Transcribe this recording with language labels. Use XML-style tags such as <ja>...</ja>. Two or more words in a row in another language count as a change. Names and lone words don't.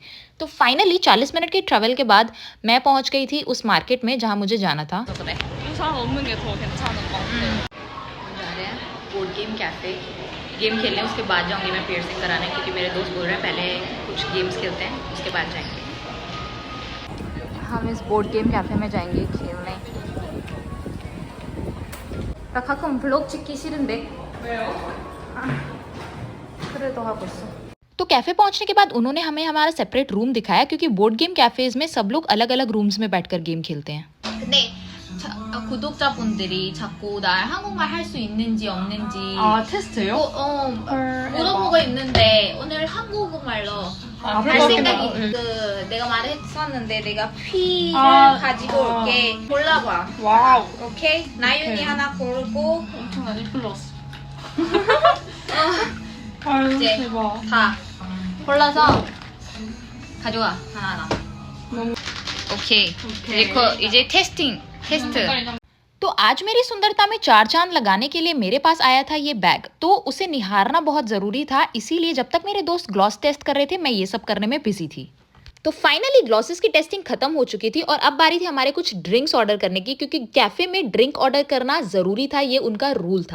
<hi>तो फाइनली 40 मिनट के ट्रैवल के बाद मैं पहुँच गई थी उस मार्केट में जहाँ मुझे जाना था।</hi> <en>board game cafe</en> <hi>गेम खेलने, उसके बाद जाऊंगी मैं पियर्सिंग कराने, क्योंकि मेरे दोस्त बोल रहे हैं पहले कुछ गेम्स खेलते हैं उसके बाद जाएंगे। हम इस</hi> <en>board game cafe</en> <hi>में जाएंगे खेलने।</hi> <ko>나 가끔 블ог 찍기 싫은데. 왜요? 그래도 하고 있어.</ko> <hi>तो कैफे पहुंचने के बाद उन्होंने हमें हमारा</hi> <en>separate room</en> <hi>दिखाया क्योंकि</hi> <en>board game cafes</en> <hi>में सब लोग अलग अलग रूम्स में बैठकर गेम खेलते हैं।</hi> <ko>구독자분들이 자꾸 날 한국말 할 수 있는지 없는지 테스트요? 물어보고 있는데 오늘 한국말로 할 생각이 내가 말했었는데 내가 P를 가지고 올게. 골라봐. 와우. 오케이? 나윤이 오케이. 하나 고르고 엄청나게 플러스. 이제 대박. 다 골라서 가져가 하나하나. 너무 오케이. 오케이. 이제 टेस्ट।</ko> <hi>तो आज मेरी सुंदरता में चार चांद लगाने के लिए मेरे पास आया था ये बैग, तो उसे निहारना बहुत ज़रूरी था। इसीलिए जब तक मेरे दोस्त</hi> <en>gloss test</en> <hi>कर रहे थे मैं ये सब करने में बिजी थी। तो फाइनली ग्लॉसेस की टेस्टिंग खत्म हो चुकी थी और अब बारी थी हमारे कुछ</hi> <en>drinks order</en> <hi>करने की, क्योंकि कैफे में</hi> <en>drink order</en> <hi>करना ज़रूरी था, ये उनका रूल था।</hi>